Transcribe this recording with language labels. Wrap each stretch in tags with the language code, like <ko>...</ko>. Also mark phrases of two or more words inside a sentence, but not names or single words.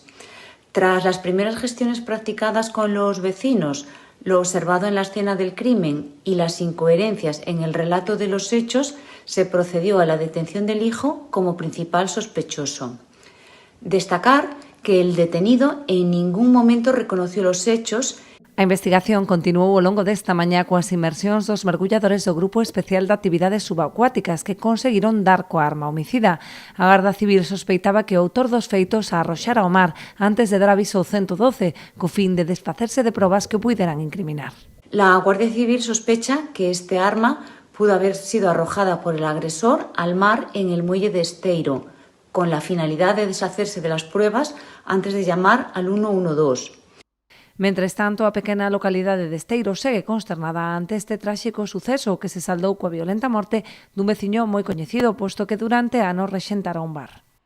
<es>Tras las primeras gestiones practicadas con los vecinos, lo observado en la escena del crimen y las incoherencias en el relato de los hechos, se procedió a la detención del hijo como principal sospechoso. Destacar que el detenido en ningún momento reconoció los hechos.</es> <gl>A investigación continuou ao longo desta mañá coas inmersións dos mergulladores do Grupo Especial de Actividades Subacuáticas que conseguiron dar coa arma homicida. A Garda Civil sospeitaba que o autor dos feitos a arroxara ao mar antes de dar aviso ao 112, co fin de desfacerse de probas que o puideran incriminar.</gl> <es>La Guardia Civil sospecha que este arma pudo haber sido arrojada por el agresor al mar en el muelle de Esteiro, con la finalidad de deshacerse de las pruebas antes de llamar al 112.</es> <gl>Mentres tanto, a pequena localidade de Esteiro segue consternada ante este tráxico suceso que se saldou coa violenta morte dun veciño moi coñecido, posto que durante anos rexentara un bar.</gl>